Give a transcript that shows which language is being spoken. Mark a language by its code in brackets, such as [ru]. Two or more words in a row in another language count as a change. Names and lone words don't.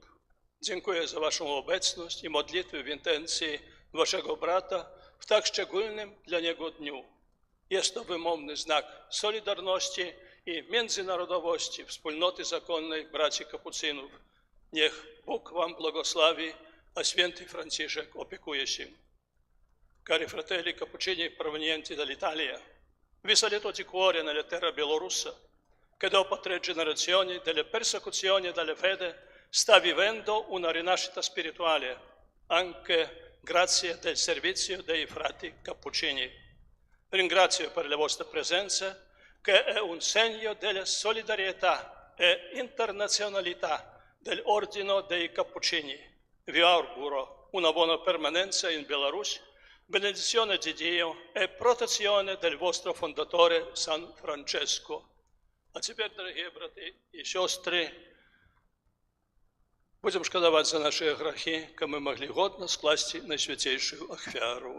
[pl] Dziękuję za waszą obecność i modlitwy w intencji waszego brata w tak szczególnym dla niego dniu. Jest to wymowny znak solidarności i międzynarodowości wspólnoty zakonnej braci kapucynów. Niech Bóg wam błogosławi, a święty Franciszek opiekuje się. [it] Cari fratelli cappuccini provenienti dall'Italia, vi saluto di cuore nella terra bielorussa, che dopo 3 generazioni delle persecuzioni e della fede sta vivendo una rinascita spirituale, anche grazie del servizio dei frati cappuccini. Ringrazio per la vostra presenza, che è un segno della solidarietà e internazionalità dell'Ordine dei Cappuccini. Vi auguro una buona permanenza in Bielorussia, benedizione di Dio e protezione del vostro fondatore San Francesco. [ru] А теперь, дорогие браты и сестры, будем шкодовать за наши грехи, как мы могли годно скласти найсвятейшую ахвяру.